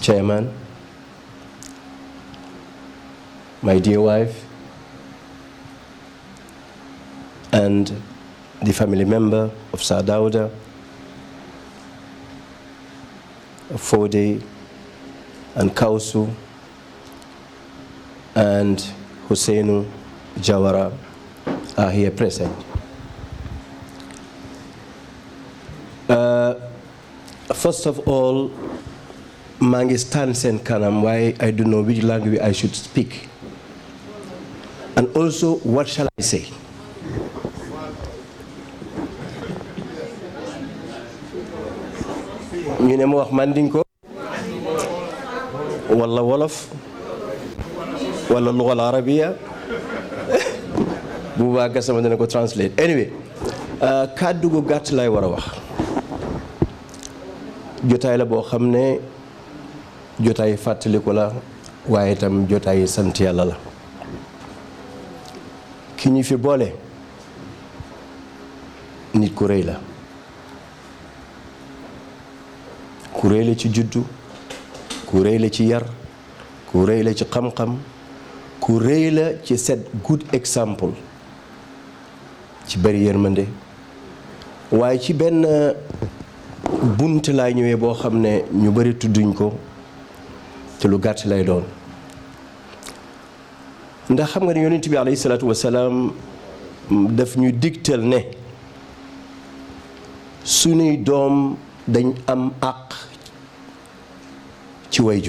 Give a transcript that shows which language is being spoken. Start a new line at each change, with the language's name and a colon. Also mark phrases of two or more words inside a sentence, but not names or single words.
English: Chairman, my dear wife, and the family member of Sir Dawda, Fode, and Kausu, and Husseinu Jawara are here present. First of all, Mangi stands in KANAM, why I don't know which language I should speak. And also, what shall I say?
Wolof: ñu ne ma wax mandinko wala wolof wala lugal arabiya bu baa Gassama dina ko translate.
English: Anyway,
Wolof: kàddu gu gàtt lay war a wax. jotaay la boo xam ne jotaay fàttaliku la waaye itam jotaay sant yàlla la. ki ñu fi boole nit ku rëy la. ku rëy la ci juddu, ku rëy la ci yar, ku rëy la ci xam-xam, ku rëy la ci
English: set good example,
Wolof: ci bari yërmande. waaye ci benn bunt laay ñëwee boo xam ne ñu bari tudduñ ko te lu gàtt lay doon. ndax xam nga ne yonent bi alayhi salaatu wasalaam daf ñu digtal ne suñuy doom dañ am àq ci wayjur.